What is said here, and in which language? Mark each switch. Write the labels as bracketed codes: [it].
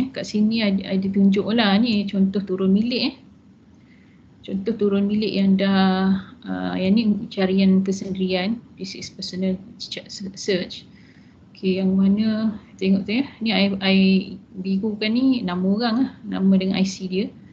[ms] Kat sini ada tunjuk lah ni contoh turun milik Contoh turun milik yang dah yang ni carian persendirian. [en] This is personal search. [ms] Okay, yang mana tengok tu ni I birukan ni nama orang lah, nama dengan IC dia.